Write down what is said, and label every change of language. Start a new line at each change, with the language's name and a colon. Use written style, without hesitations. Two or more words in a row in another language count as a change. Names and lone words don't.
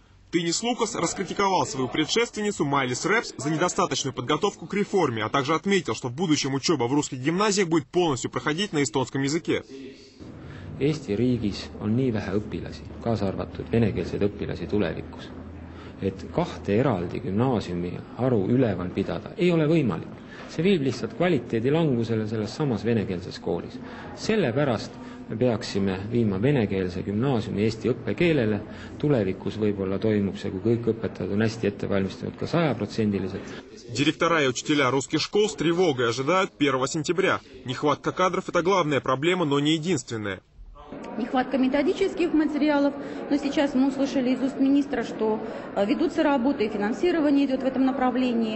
Russian: Тынис Лукас раскритиковал свою предшественницу Майлис Репс за недостаточную подготовку к реформе, а также отметил, что в будущем учеба в русских гимназиях будет полностью проходить на эстонском языке.
Estonian: Eesti riigis on nii vähe õpilasi, kaasa arvatud venekeelseid õpilasi tulevikus, et kahte eraldi gümnaasiumi haru üleval pidada ei ole võimalik. See viib lihtsalt kvaliteedi langusele selles samas venekeelses koolis. Sellepärast me peaksime viima venekeelse gümnaasiumi eesti õppekeelele. Tulevikus võib-olla toimub see, kui kõik õpetajad on hästi ette valmistunud ka 100%.
Russian: Директора и учителя русских школ с тревогой ожидают 1 сентября. Нехватка кадров – это главная проблема, но не единственная. Нехватка методических материалов, но сейчас мы услышали из уст министра, что ведутся работы и финансирование идет в этом направлении.